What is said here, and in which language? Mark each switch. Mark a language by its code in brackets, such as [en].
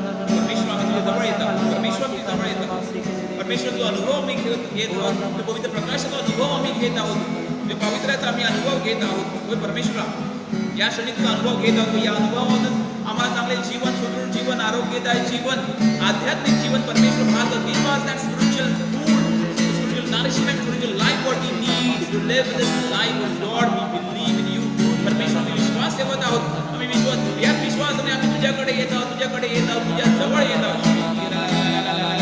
[mr] परमेश्वर आम्ही तुझ्या जवळ येत आहोत. परमेश्वर तुझ्या जवळ येत आहोत. परमेश्वर तो अनुभव आम्ही घेत आहोत. तो पवित्र प्रकाशाचा अनुभव आम्ही घेत आहोत. तो पवित्राचा आम्ही अनुभव घेत आहोत. होय परमेश्वरा, या क्षणी तुझा अनुभव घेत आहोत. या अनुभवामधून आम्हाला चांगले जीवन, सुदृढ जीवन, आरोग्यदायी जीवन, आध्यात्मिक जीवन परमेश्वर [en] Father, give us that spiritual food, spiritual nourishment, spiritual life what we need to live this life. Lord, we believe in you. [mr] परमेश्वर आम्ही विश्वास ठेवत आहोत. आम्ही याच विश्वासाने आम्ही तुझ्याकडे येत आहोत, तुझ्याकडे येत आहोत, तुझ्या जवळ येत आहोत.